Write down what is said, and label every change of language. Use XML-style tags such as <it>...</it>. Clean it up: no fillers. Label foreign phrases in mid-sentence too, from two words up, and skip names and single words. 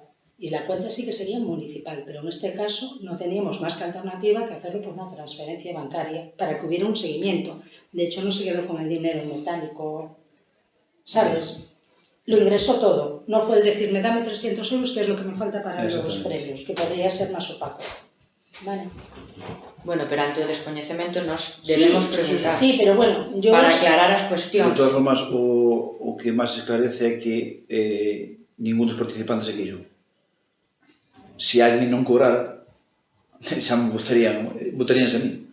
<es>Y la cuenta sí que sería municipal, pero en este caso no teníamos más que alternativa que hacerlo por una transferencia bancaria para que hubiera un seguimiento. De hecho, no se quedó con el dinero metálico, ¿sabes? Lo ingresó todo. No fue el decirme, dame 300 euros, que es lo que me falta para los premios, que podría ser más opaco. ¿Vale?</es> <gl>Bueno, pero ante o descoñecemento nos debemos preguntar</gl> <es>Sí, pero bueno, yo...</es> <gl>para aclarar as de cuestións. todas formas, o que máis se esclarece é que ningún dos participantes se quixo. Se alguén non cobrara, xa me votaríanse a mí.</gl>